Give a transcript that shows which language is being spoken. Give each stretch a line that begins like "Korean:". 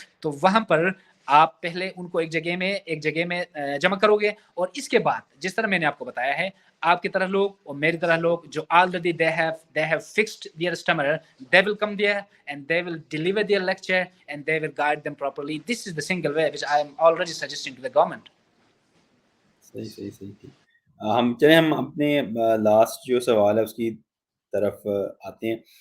Urdu: تو وہاں پر آپ پہلے ان کو ایک جگہ میں جمع کرو گے, اور اس کے بعد جس طرح میں نے آپ کو بتایا ہے, آپ کی طرح لوگ اور میری طرح لوگ جو
English: already they have fixed their stammerer, they will come there and they will deliver their lecture and they will guide them properly. This is the single way which I am already suggesting to the government.
Urdu: صحیح. ہم اپنے last جو سوال ہے اس کی طرف آتے ہیں.